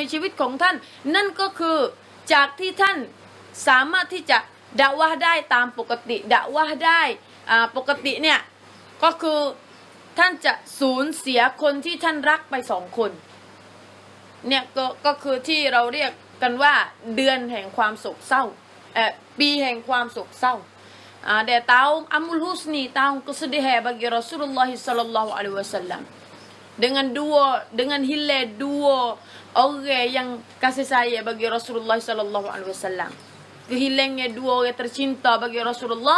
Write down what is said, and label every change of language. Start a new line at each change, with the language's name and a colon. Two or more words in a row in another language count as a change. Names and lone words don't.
Thai: ชีวิตของท่านนั่นก็คือจากที่ท่านสามารถที่จะดะวะห์ได้ตามปกติดะวะห์ได้ ปกติเนี่ยก็คือท่านจะสูญเสียคนที่ท่านรักไป2 คนเนี่ยก็คือที่เราเรียกกันว่าเดือนแห่งความโศกเศร้า
Malay: ปีแห่งความโศกเศร้า dia tahun
Arabic: عام الحزن
Malay: tahun kesedihan bagi Rasulullah
Arabic: صلى الله عليه وسلم
Malay: dengan hilal dua orang yang kasih sayang bagi Rasulullah
Arabic: صلى الله عليه وسلم
Malay: kehilangnya dua orang tercinta bagi Rasulullah.